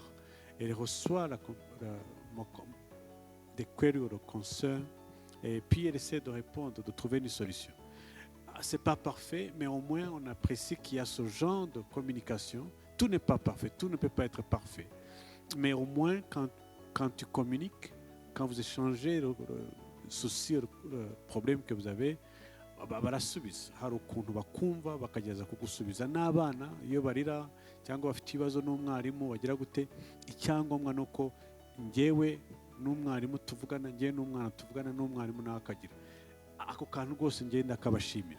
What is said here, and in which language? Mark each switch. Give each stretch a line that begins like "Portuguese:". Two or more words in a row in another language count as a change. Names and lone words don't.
French: Elle reçoit des queries ou des concerns, et puis elle essaie de répondre, de trouver une solution. C'est pas parfait, mais au moins on apprécie qu'il y a ce genre de communication. Tout n'est pas parfait, tout ne peut pas être parfait. Mais au moins quand tu communiques, quand vous échangez le souci, le problème que vous avez,
Kinyarwanda: barasubiza. Hari ukuntu bakumva bakageza kugusubiza n'abana iyo barira cyangwa bafite ibibazo n'umwarimu bagira gute. Icyangombwa nuko njyewe n'umwarimu tuvugana, njyewe n'umwana tuvugana, n'umwarimu nawe akagira ako kantu rwose ngenda akabashimira.